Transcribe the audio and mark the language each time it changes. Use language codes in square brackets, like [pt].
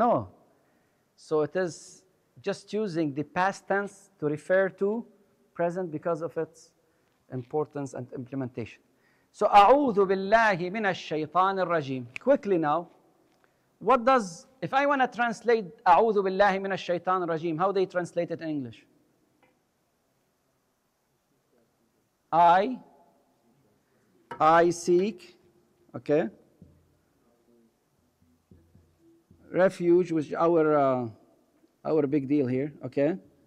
[en] No, so it is just using the past tense to refer to present because of its importance and implementation. So [ar] أعوذ بالله من الشيطان الرجيم. [en] Quickly now, what does, if I want to translate [ar] أعوذ بالله من الشيطان الرجيم, [en] how they translate it in English? I seek, okay, refuge, which is our big deal here, okay?